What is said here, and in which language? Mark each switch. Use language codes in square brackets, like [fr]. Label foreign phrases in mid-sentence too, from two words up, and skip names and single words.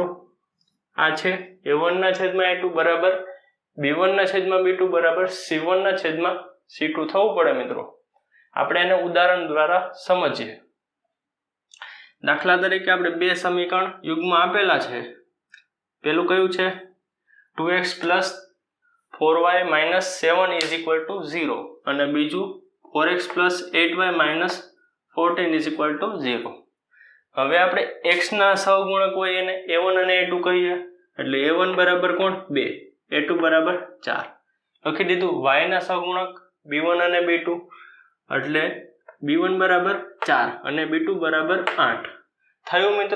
[gu] આ છે a1 ના છેદમાં a2 બરાબર b1 ના છેદમાં b2 બરાબર c1 ના છેદમાં c2 થવું પડે મિત્રો. આપણે એને ઉદાહરણ દ્વારા સમજીએ. દાખલા તરીકે આપણે બે સમીકરણ યુગ્મ આપેલા છે. પેલું કયું છે? [en] 2x plus 4y minus 7 is equal to 0 [gu] અને બીજું [en] 4x plus 8y minus 14 is equal to 0. [gu] હવે આપણે x ના સહગુણક હોય એને a1 અને a2 કહીએ, એટલે a1 બરાબર કોણ? 2, a2 બરાબર 4 લખી દીધું. y ના સહગુણક b1 અને b2 એટલે b1 બરાબર 4 અને b2 બરાબર 8 થયું મિત્રો.